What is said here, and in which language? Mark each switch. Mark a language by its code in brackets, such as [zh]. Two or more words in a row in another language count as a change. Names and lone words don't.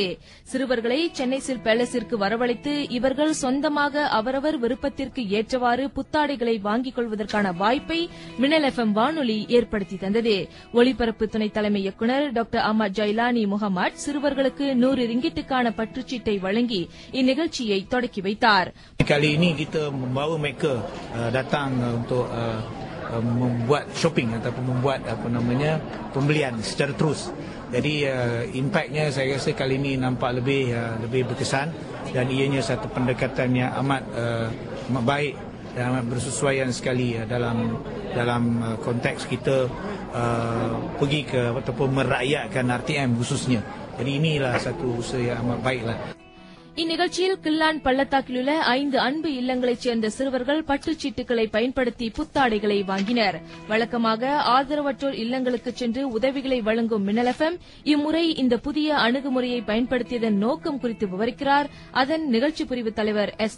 [ta] சிறுவர்களை சென்னை சில்க் பேலஸிற்கு வரவழைத்து இவர்கள் சொந்தமாக அவரவர் விருப்பத்திற்கு ஏற்றவாறு புத்தாடைகளை வாங்கிக் கொள்வதற்கான வாய்ப்பை மின்னல் FM வானொலி ஏற்படுத்தி தந்தது. ஒளிபரப்பு துணை தலைமை இயக்குநர் டாக்டர் Ahmad Jailani Muhammad சிறுவர்களுக்கு 100 ringgitக்கான பற்றுச்சீட்டை வழங்கி இந்நிகழ்ச்சியை தொடக்கி வைத்தார். [ms] Kali ini kita membawa mereka datang untuk membuat shopping ataupun membuat pembelian secara terus. Jadi impaknya saya rasa kali ini nampak lebih berkesan dan ianya satu pendekatan yang amat baik dan amat bersesuaian sekali dalam konteks kita pergi ke ataupun merakyatkan RTM khususnya. Jadi inilah satu usaha yang amat baiklah. [ta] இந்நிகழ்ச்சியில் கில்லான் பள்ளத்தாக்கில் உள்ள 5 அன்பு இல்லங்களைச் சேர்ந்த சிறுவர்கள் பட்டுச்சீட்டுகளை பயன்படுத்தி புத்தாடைகளை வாங்கினர். வழக்கமாக ஆதரவற்றோர் இல்லங்களுக்கு சென்று உதவிகளை வழங்கும் மின்னல் FM இம்முறை இந்த புதிய அணுகுமுறையை பயன்படுத்தியதன் நோக்கம் குறித்து விவரிக்கிறார் அதன் நிகழ்ச்சி பிரிவு தலைவர் எஸ்.